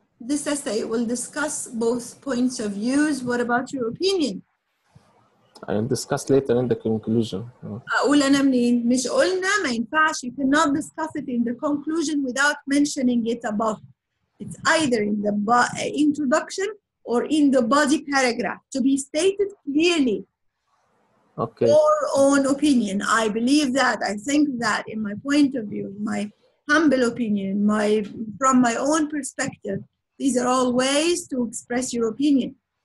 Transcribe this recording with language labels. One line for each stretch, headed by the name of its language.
English: This essay will discuss both points of views. What about your opinion? I'll discuss later in the conclusion.
Arabic: أقول أنا منين؟ مش قلنا ما ينفعش.
English: You cannot discuss it in the conclusion without mentioning it above. It's either in the introduction or in the body paragraph to be stated clearly. Okay. Your own opinion. I believe that. I think that, in my point of view, my humble opinion, from my own perspective, these are all ways to express your opinion.